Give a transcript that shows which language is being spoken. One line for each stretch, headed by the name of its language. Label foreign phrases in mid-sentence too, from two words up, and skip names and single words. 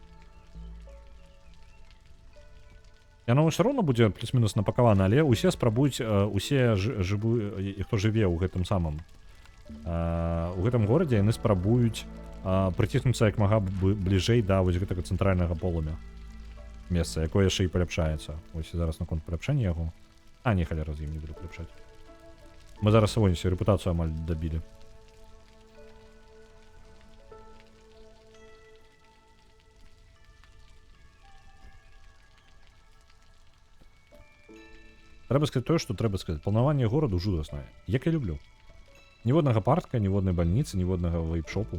Belarusian: Яно ўсё роўна будзе плюс-мінус напакавана, але ўсе спрабуюць, усе хто жыве ў гэтым самым. У гэтым горадзе яны спрабуюць прыціснуцца як мага бліжэй да вось гэтага цэнтральнага полымя. Месца, якое яшчэ і паляпшаецца. Ось зараз наконт паляпшэння яго. Не, халера з ім не буду паляпшаць.
Ukrainian: Мы зараз сьогодні репутацію амаль добили.
Belarusian: Трэба сказаць тое, што трэба сказаць. Планаванне гораду жудаснае. Як я люблю. Ніводнага парка, ніводнай бальніцы, ніводнага вейп-шопу.